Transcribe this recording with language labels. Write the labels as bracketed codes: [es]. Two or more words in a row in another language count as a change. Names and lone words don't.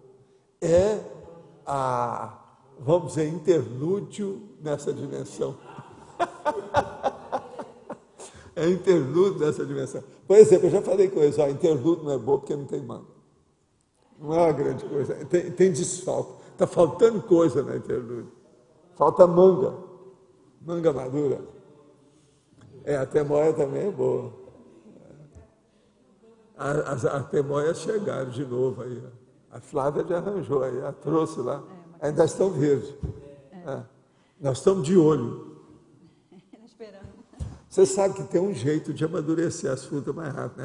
[pt] É vamos dizer, interlúdio nessa dimensão. É interlúdio nessa dimensão. Por exemplo, eu já falei com eles, interlúdio não é bom porque não tem manga. Não é uma grande coisa, tem desfalque. Está faltando coisa na interlúdio. Falta manga. Manga madura. A temoia também é boa. As temoias chegaram de novo aí. A Flávia já arranjou aí, a trouxe lá. Ainda estão verdes. Nós estamos de olho. Você sabe que tem um jeito de amadurecer as frutas mais rápido, né?